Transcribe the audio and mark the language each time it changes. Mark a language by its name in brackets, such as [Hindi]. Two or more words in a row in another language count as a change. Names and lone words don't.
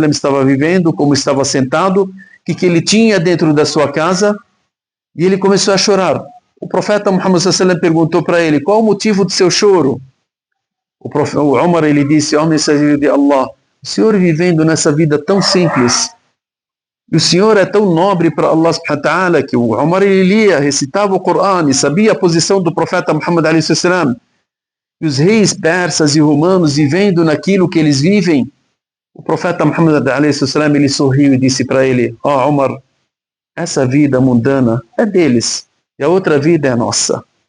[Portuguese] estava vivendo, como estava sentado, que ele tinha dentro da sua casa, e ele começou a chorar. O profeta Muhammad a.s. perguntou para ele: qual o motivo do seu choro? O Umar, ele disse: ó mensageiro de Allah, o senhor vivendo nessa vida tão simples, e o senhor é tão nobre para Allah [Arabic] سبحانه وتعالى, [Portuguese] que o Umar, ele lia, recitava o Corão e sabia a posição do profeta Muhammad a.s. E os reis persas e romanos vivendo naquilo que eles vivem, o profeta Muhammad a.s. ele sorriu e disse para ele: ó Umar, essa vida mundana é deles, e a outra vida é nossa.